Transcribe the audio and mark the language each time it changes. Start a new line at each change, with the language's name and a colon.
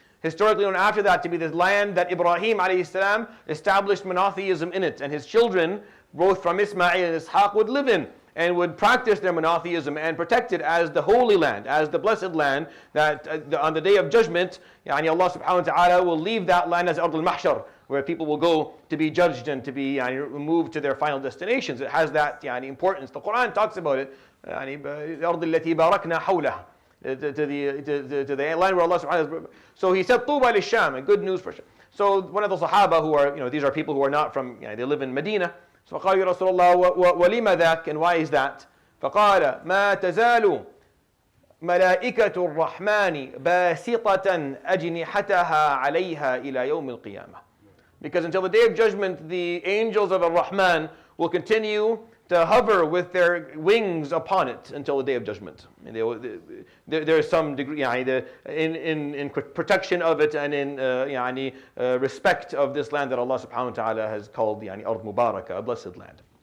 English: Historically known after that to be the land that Ibrahim alayhi salam established monotheism in it, and his children, both from Ismail and Ishaq, would live in and would practice their monotheism and protect it as the holy land, as the blessed land that on the day of judgment, Allah subhanahu wa ta'ala will leave that land as Ard al-Mahshar, where people will go to be judged and to be moved to their final destinations. It has that importance. The Quran talks about it,
Arabic: الأرض التي باركنا حولها,
English: to the land where Allah subhanahu wa ta'ala. So he said,
Arabic: طُوبَى لِلشَّامِ,
English: and good news for Sham. So one of the Sahaba who are, these are people who are not from, they live in Medina.
Arabic: So فقال يا رسول الله ولما ذاك,
English: and why is that?
Arabic: فقال ما تزال ملائكة الرحمن باسطة أجنحتها عليها إلى يوم القيامة.
English: Because until the day of judgment, the angels of Ar-Rahman will continue to hover with their wings upon it until the day of judgment. And there is some degree in protection of it and in respect of this land that Allah subhanahu wa ta'ala has called the Ard Mubarakah, a blessed land.